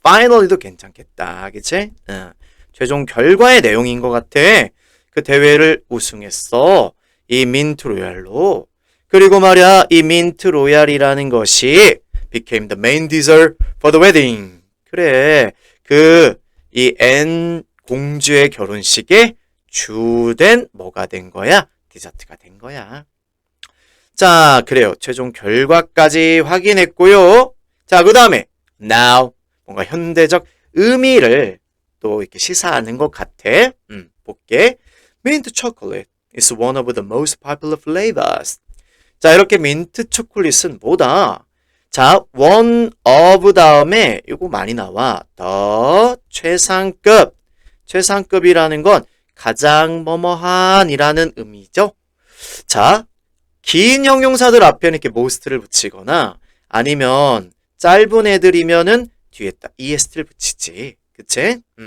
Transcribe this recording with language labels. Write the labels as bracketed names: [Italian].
[Korean] finally도 괜찮겠다. 그치? 최종 결과의 내용인 것 같아. 그 대회를 우승했어. 이 민트 로얄로. 그리고 말이야, 이 민트 로얄이라는 것이 [English] became the main dessert for the wedding. [Korean] 그래. 이 앤 공주의 결혼식에 주된 뭐가 된 거야? 디저트가 된 거야. 자, 그래요. 최종 결과까지 확인했고요. 자, 그 다음에 now 뭔가 현대적 의미를 또 이렇게 시사하는 것 같아. 볼게. [English] Mint chocolate is one of the most popular flavors. [Korean] 자, 이렇게 민트 초콜릿은 뭐다? 자, one of 다음에 이거 많이 나와. 더 최상급. 최상급이라는 건 가장 뭐뭐한이라는 의미죠. 자, 긴 형용사들 앞에는 이렇게 most를 붙이거나 아니면 짧은 애들이면은 뒤에다 est를 붙이지. 그치?